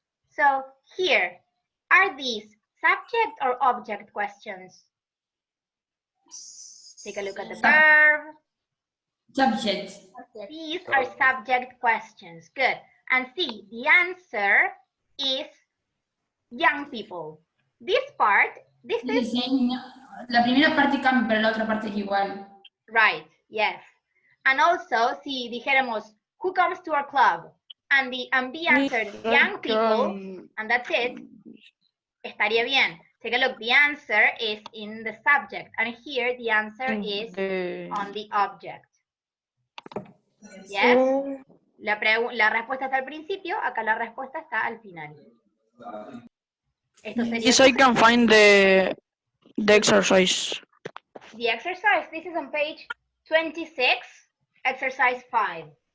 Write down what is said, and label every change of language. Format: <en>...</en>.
<en>So here, are these subject or object questions? Take a look at the verb. Subject. These are subject questions. Good. And see, the answer is young people. This part, this is</en> <es>La primera parte cambia, pero la otra parte es igual.</es> <en>right. Yes. And also,</en> <es>si dijéramos,</es> <en>who comes to our club? And the answered young people, and that's it,</en> <es>estaría bien.</es> <en>Take a look, the answer is in the subject, and here the answer is on the object. Yes?</en> <es>La respuesta está al principio, acá la respuesta está al final. Esto sería</es> <en>Yes, I can find the exercise. the exercise. This is on page 26, exercise 5.</en>